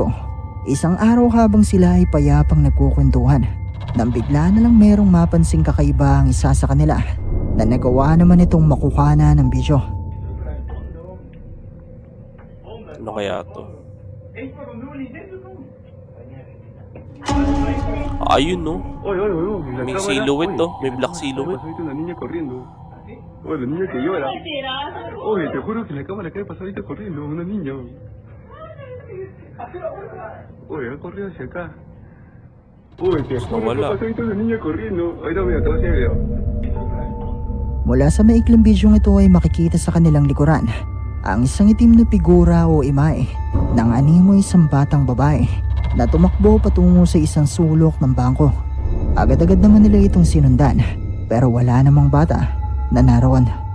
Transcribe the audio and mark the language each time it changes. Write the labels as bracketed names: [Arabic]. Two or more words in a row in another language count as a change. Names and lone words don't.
[Filipino] Isang araw habang sila ay payapang nagkukwentuhan, nang bigla na lang merong mapansing kakaiba ang isa sa kanila na nagawa naman itong makuhana ng bidyo. Ano kaya to? Ayun no? [Spanish] Oye, oye, oye, la [Filipino] May [Spanish] cámara, silhouette oye, [Filipino] to. May [English] black silhouette. [Spanish] pasó ahorita una niña corriendo. Oye, la niña que llora. Oye, te juro que la cámara que pasó ahorita corriendo, una niña. Oye, ha corrido hacia acá. Oye, te juro que [Filipino] wala. [Spanish] pasó ahorita una niña corriendo. Ahorita mira, te voy a hacer video. [Filipino] Mula sa maikling bidyong ito ay makikita sa kanilang likuran ang isang itim na figura o imahe ng animo isang batang babae na tumakbo patungo sa isang sulok ng bangko. Agad-agad naman nila itong sinundan pero wala namang bata na naroon.